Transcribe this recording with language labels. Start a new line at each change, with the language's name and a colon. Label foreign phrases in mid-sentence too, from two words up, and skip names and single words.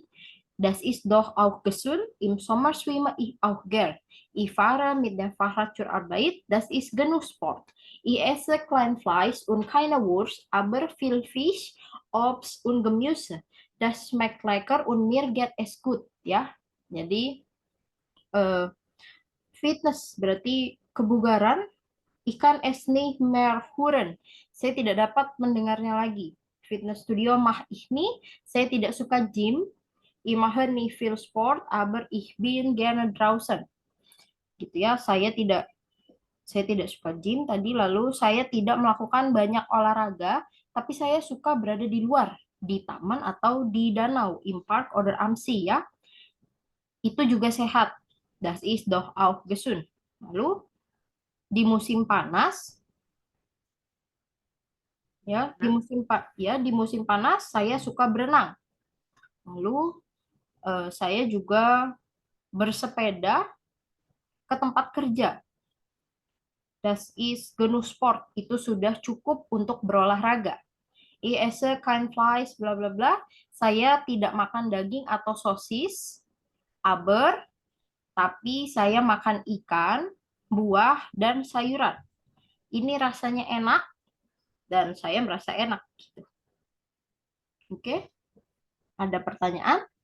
German: Das ist doch auch gesund. Im Sommer schwimme ich auch gern. Ich fahre mit dem Fahrrad zur Arbeit. Das ist genug Sport. Ich esse klein Fleisch und keine Wurst, aber viel Fisch, Obst und Gemüse. Das schmeckt lecker und mir geht es gut.
Indonesian: Ya, jadi fitness berarti kebugaran.
German: Ikan es nicht mehr hören.
Indonesian: Saya tidak dapat mendengarnya lagi.
German: Fitness studio mach ich nicht.
Indonesian: Saya tidak suka gym.
German: Ich mache nicht viel Sport, aber ich bin gerne draußen.
Indonesian: gitu ya. Saya tidak suka gym tadi, lalu saya tidak melakukan banyak olahraga, tapi saya suka berada di luar, di taman atau di danau,
German: im Park oder am See ya.
Indonesian: Itu juga sehat.
German: Das ist doch auch gesund.
Indonesian: Lalu di musim panas ya, di musim panas saya suka berenang. Lalu saya juga bersepeda ke tempat kerja.
German: Das ist genug Sport.
Indonesian: Itu sudah cukup untuk berolahraga.
German: Ich esse kein Fleisch, bla bla bla.
Indonesian: Saya tidak makan daging atau sosis, aber, tapi saya makan ikan, buah, dan sayuran. Ini rasanya enak, dan saya merasa enak. Gitu. Oke, ada pertanyaan?